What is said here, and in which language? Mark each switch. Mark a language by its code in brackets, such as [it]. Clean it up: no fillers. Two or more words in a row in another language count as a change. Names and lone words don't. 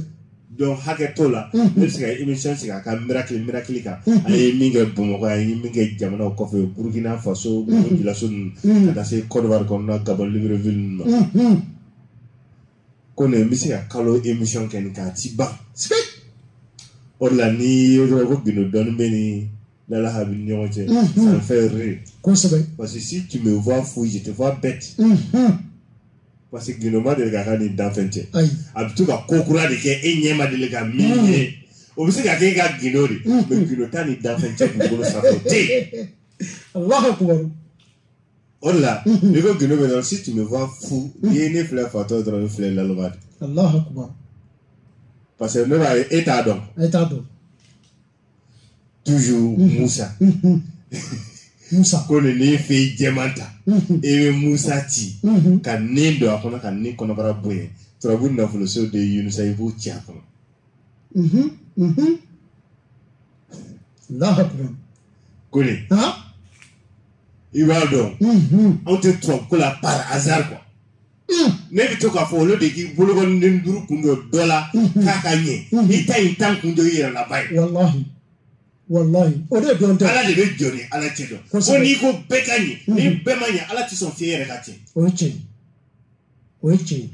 [bm] donc hakɛ t'o la ne bɛ se ka émission sigi a ka miracle kan a ye min kɛ Bamakɔ a ye min kɛ jamanaw kɔfɛ Burkina Faso Burkina ninnu ka taa se Côte d'Ivoire kɔnɔna Gabon Libreville ninnu ma ko nin n bɛ se ka kalo émission kɛ nin k'a ti ban o de la ni ye dɔrɔn ko Gundo dɔɔni bɛ ni Lala Habi ni ɲɔgɔn cɛ [fr] ça me fait rire [bm] kosɛbɛ [fr] parce que si tu me vois fou je te vois bête parce que [bm] Gundo ma deli ka k'a ni danfɛn cɛ a bɛ to ka ko kura de kɛ e ɲɛ ma deli ka min ye o bɛ se ka kɛ e ka Gundo de mais Gundo t'a ni danfɛn cɛ dugukolo sanfɛ o tɛ yen [ar] Allahu Akbar [bm] o de la n'i ko Gundo bɛ dɔrɔn [fr] si tu me vois fou [bm] n'i ye ne filɛ fatɔ dɔrɔn i filɛ Laloma de [ar] Allahu Akbar [fr] parce que [bm] ne b'a ye e t'a dɔn e t'a dɔn [fr] toujours Musa [bm] Musa ko nin n'i fɛ jɛman ta e bɛ Musa ci ka nin don a kɔnɔ ka nin kɔnɔbara bonya turabu nafoloso de ye Yunusa i b'o ci a kɔnɔ [ar] Allahu Akbar [bm] ko nin i b'a dɔn anw tɛ turabu ko la [fr] par hasard quoi [bm] ne bɛ to k'a fɔ olu de k'i bolokɔniden duuru kun dɔ dɔ la k'a ka ɲɛ i ta in tan kun dɔ i yɛrɛ la ba ye wallahi o de dɔn tɛ ala de bɛ jɔ ni ala cɛ dɔn ko n'i ko bɛɛ ka ɲɛ ni bɛɛ ma ɲɛ ala tɛ sɔn f'i yɛrɛ ka tiɲɛ o ye tiɲɛ o ye tiɲɛ